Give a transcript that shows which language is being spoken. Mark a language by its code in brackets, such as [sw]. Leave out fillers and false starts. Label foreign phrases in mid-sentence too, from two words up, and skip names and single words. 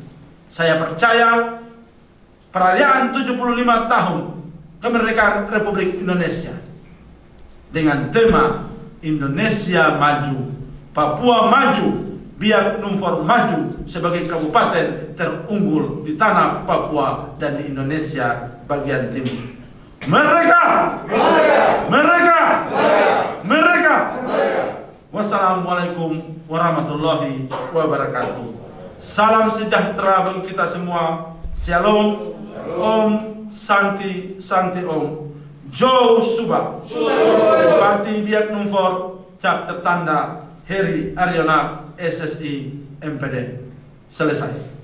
[id] Saya percaya perayaan 75 tahun kemerdekaan Republik Indonesia dengan tema Indonesia Maju, Papua Maju, Biak Numfor Maju sebagai kabupaten terunggul di tanah Papua dan di Indonesia bagian timur. Mereka. [ar] والسلام عليكم ورحمة الله وبركاته. [id] Salam sejahtera bagi kita semua. Shalom. [sa] ॐ शान्ति ॐ. [id] Jo Suba. Bupati Biak Numfor, cap tertanda Heri Ariona, SSI MPD. Selesai.